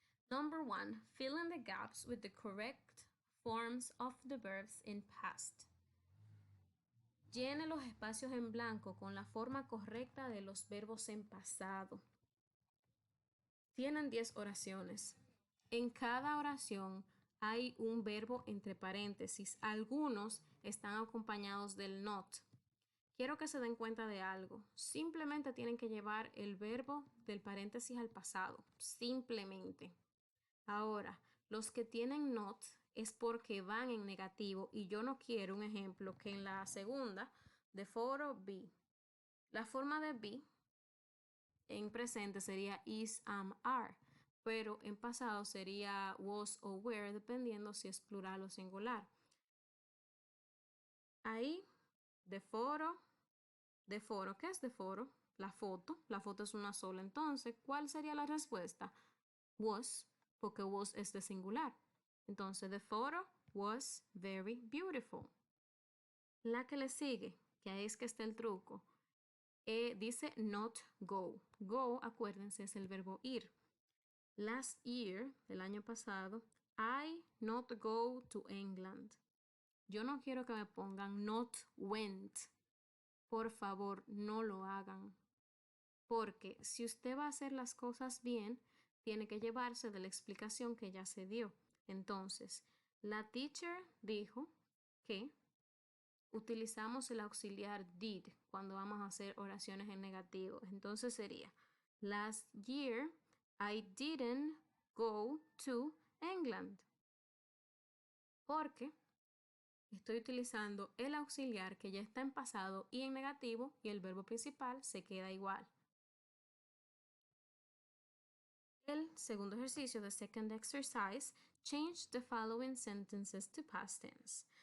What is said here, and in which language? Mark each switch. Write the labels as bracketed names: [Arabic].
[English] Number 1, fill in the gaps with the correct forms of the verbs in past. [Spanish] Llene los espacios en blanco con la forma correcta de los verbos en pasado. Tienen 10 oraciones. En cada oración hay un verbo entre paréntesis. Algunos están acompañados del not. Quiero que se den cuenta de algo. Simplemente tienen que llevar el verbo del paréntesis al pasado. Simplemente. Ahora, los que tienen not es porque van en negativo y yo no quiero un ejemplo que en la segunda de foro be. La forma de be en presente sería is, am, are, pero en pasado sería was o were dependiendo si es plural o singular. Ahí, de foro, ¿qué es de foro? La foto es una sola, entonces, ¿cuál sería la respuesta? Was, porque was es de singular. [English] Entonces, the photo was very beautiful. [Spanish] La que le sigue, que ahí es que está el truco, dice not go. Go, acuérdense, es el verbo ir. [English] Last year, [Spanish] el año pasado, [English] I not go to England. [Spanish] Yo no quiero que me pongan [English] not went. [Spanish] Por favor, no lo hagan. porque si usted va a hacer las cosas bien, tiene que llevarse de la explicación que ya se dio. Entonces, la teacher dijo que utilizamos el auxiliar did cuando vamos a hacer oraciones en negativo. Entonces sería, [English] last year I didn't go to England. [Spanish] Porque estoy utilizando el auxiliar que ya está en pasado y en negativo y el verbo principal se queda igual. El segundo ejercicio, [English] the second exercise, change the following sentences to past tense.